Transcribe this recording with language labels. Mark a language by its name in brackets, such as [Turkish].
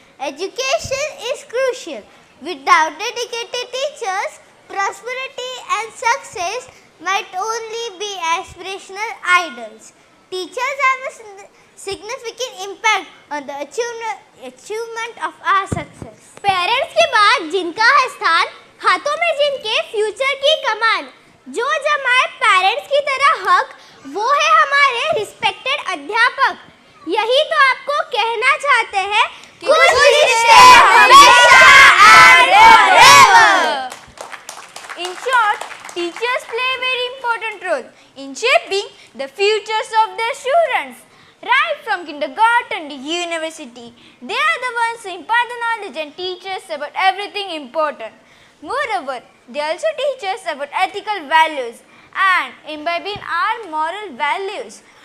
[English] Education is crucial. Without dedicated teachers, prosperity and success might only be aspirational ideals. Teachers have a significant impact on the achievement of our success. [Hindi] Parents के बाद जिनका है स्थान, हाथों में जिनके future की कमान, जो जमाए पेरेंट्स की तरह हक, वो है हमारे रिस्पेक्टेड अध्यापक. यही तो आपको कहना चाहते हैं कि कुछ रिश्ते हमेशा [English] and forever. In short, teachers play a very important role in shaping the futures of their students. Right from kindergarten to university, they are the ones who impart the knowledge and teach us about everything important. Moreover, they also teach us about ethical values and imbibing our moral values.